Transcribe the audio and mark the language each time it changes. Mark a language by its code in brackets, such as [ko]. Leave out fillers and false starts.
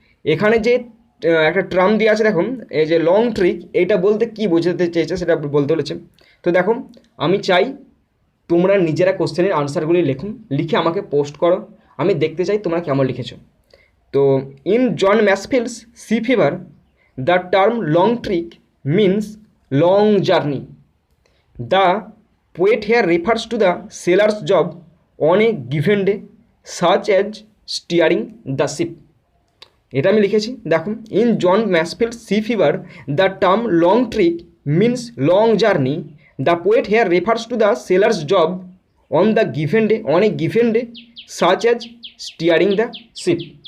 [bn] এখানে যে একটা টার্ম দিয়ে আছে দেখুন, এই যে লং ট্রিক, এইটা বলতে কি বোঝাতে চেয়েছে সেটা বলতে বলেছে। তো দেখো আমি চাই তোমরা নিজেরা কোশ্চেনের আনসারগুলি লিখে আমাকে পোস্ট করো, আমি দেখতে চাই তোমরা কেমন লিখেছো। [en] তো in John Masefield's sea fever the term long trek means long journey. The poet here refers to the sailor's job on a given day such as steering the ship। [bn] এটা আমি লিখেছি দেখুন, [en] In John Masefield sea fever the term long trek means long journey. The poet here refers to the sailor's job on the given day such as steering the ship.